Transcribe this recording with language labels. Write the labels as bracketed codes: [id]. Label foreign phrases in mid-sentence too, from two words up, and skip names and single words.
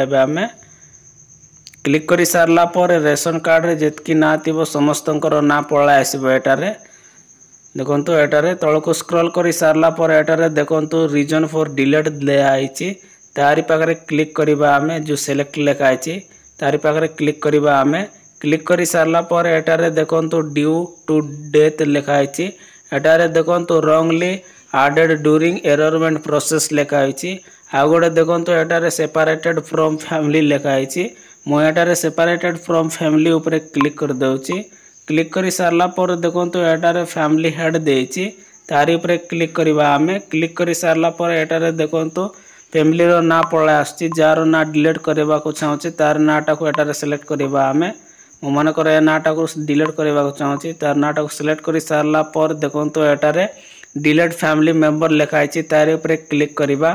[spv] ଏବେ ହମେ କ୍ଲିକ କରି ସାରଲା ପର [en] ration card [spv] ରେ ଜେତକି ନା ଥିବୋ ସମସ୍ତଙ୍କର ନା ପଳା ଆସିବୋ। ଏଟାରେ ଦେଖନ୍ତୁ ଏଟାରେ ତଳକୋ ସ୍କ୍ରୋଲ କରି ସାରଲା ପର ଏଟାରେ ଦେଖନ୍ତୁ [en] reason for delete [spv] ଲେ ଆଇଛି ତାରି ପାଖରେ କ୍ଲିକ କରିବା। ହମେ ଜୋ ସିଲେକ୍ଟ ଲେଖା ଆଇଛି ତାରି ପାଖରେ କ୍ଲିକ କରିବା। ହମେ କ୍ଲିକ କରି ସାରଲା ପର ଏଟାରେ ଦେଖନ୍ତୁ [en] due to death [spv] ଲେଖା ଆଇଛି। ଏଟାରେ ଦେଖନ୍ତୁ [en] wrongly added during enrollment process [spv] ଲେଖା ଆଇଛି। ଆ ଗୋଟେ ଦେଖନ୍ତୁ ଏଟାରେ [en] separated from family [spv] ଲେଖା ଆଇଛି। ମୋ ଏଟାରେ [en] separated from family [spv] ଉପର କ୍ଲିକ କର ଦଉଛି। କ୍ଲିକ କରି ସାରଲା ପର ଦେଖନ୍ତୁ ଏଟାରେ [en] family head [spv] ଦେଇଛି ତାରି ଉପର କ୍ଲିକ କରିବା। ହମେ କ୍ଲିକ କରି ସାରଲା ପର ଏଟାରେ ଦେଖନ୍ତୁ ଫ୍ୟାମିଲି ର ନା ପଳା ଆଛି ଜାର ନା ଡିଲିଟ କରବା କୋ ଚାହୁଁଛି ତାର ନାଟା କୋ ଏଟାରେ ସିଲେକ୍ଟ କରିବା। ହମେ ମୋ ମାନେ କରେ ନାଟା କୋ ଡିଲିଟ କରବା କୋ ଚାହୁଁଛି ତାର ନାଟା କୋ ସିଲେକ୍ଟ କରି ସାରଲା ପର ଦେଖନ୍ତୁ ଏଟାରେ [en] delete family member [spv] ଲେଖା ଆଇଛି ତାରି ଉପର କ୍ଲିକ କରିବା।